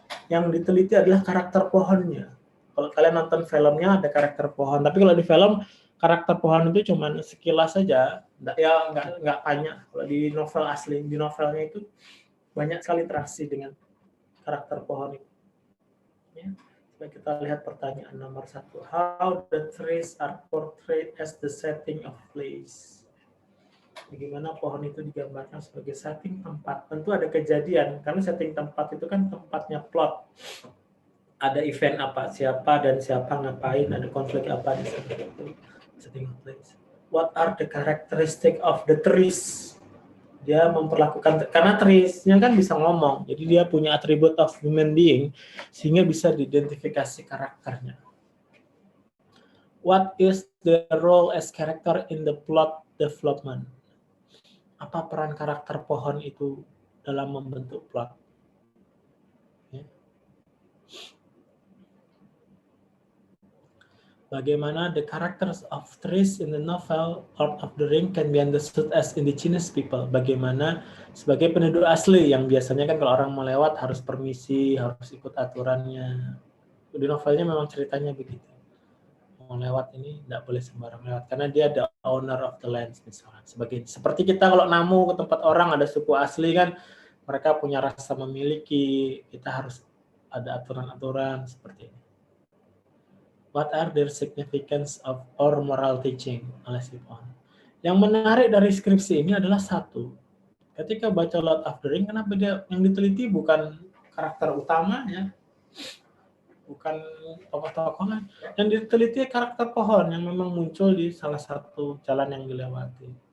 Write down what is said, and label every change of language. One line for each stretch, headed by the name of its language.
Indonesian: Yang diteliti adalah karakter pohonnya. Kalau kalian nonton filmnya ada karakter pohon, tapi kalau di film karakter pohon itu cuman sekilas saja, nggak banyak. Kalau di novel asli, di novelnya itu banyak sekali interaksi dengan karakter pohon itu. Ya. Coba kita lihat pertanyaan nomor 1.
English: How the trees are portrayed as the setting of place?
Indonesian: Bagaimana pohon itu digambarkan sebagai setting tempat? Tentu ada kejadian, karena setting tempat itu kan tempatnya plot. Ada event apa, siapa dan siapa ngapain, ada konflik apa di sana.
English: Setting of place. What are the characteristic of the trees?
Indonesian: Dia memperlakukan, karena trees-nya kan bisa ngomong, jadi dia punya atribut
English: of human being,
Indonesian: sehingga bisa diidentifikasi karakternya.
English: What is the role as character in the plot development?
Indonesian: Apa peran karakter pohon itu dalam membentuk plot? Ya.
English: Bagaimana the characters of trees in the novel Lord of the Ring can be understood as indigenous people.
Indonesian: Bagaimana sebagai penduduk asli yang biasanya kan kalau orang mau lewat harus permisi, harus ikut aturannya. Di novelnya memang ceritanya begitu. Mau lewat ini tidak boleh sembarang lewat karena dia
English: the owner of the land
Indonesian: misalnya. Seperti kita kalau namu ke tempat orang ada suku asli kan mereka punya rasa memiliki, kita harus ada aturan-aturan seperti ini.
English: What are their significance of or moral teaching?
Indonesian: Yang menarik dari skripsi ini adalah satu. Ketika baca Lord of the Ring, kenapa dia yang diteliti bukan karakter utamanya, bukan tokoh-tokoh lain. Yang diteliti karakter pohon yang memang muncul di salah satu jalan yang dilewati.